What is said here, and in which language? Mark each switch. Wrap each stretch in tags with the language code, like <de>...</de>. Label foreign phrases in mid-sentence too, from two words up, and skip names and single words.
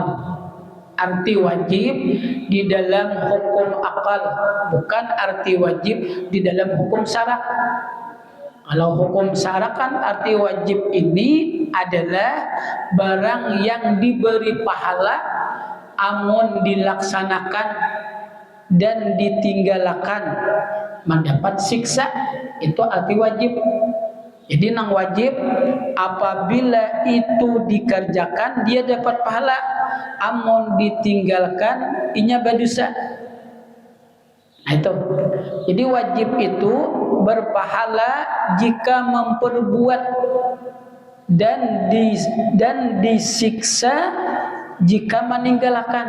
<bjn>Arti wajib di dalam hukum akal, bukan arti wajib di dalam hukum syara. Kalau hukum syara kan arti wajib ini adalah barang yang diberi pahala amun dilaksanakan dan ditinggalkan mendapat siksa, itu arti wajib. Jadi nang wajib apabila itu dikerjakan dia dapat pahala, amun ditinggalkan inya berdosa. Nah itu. Jadi wajib itu berpahala jika memperbuat dan disiksa jika meninggalkan.</bjn>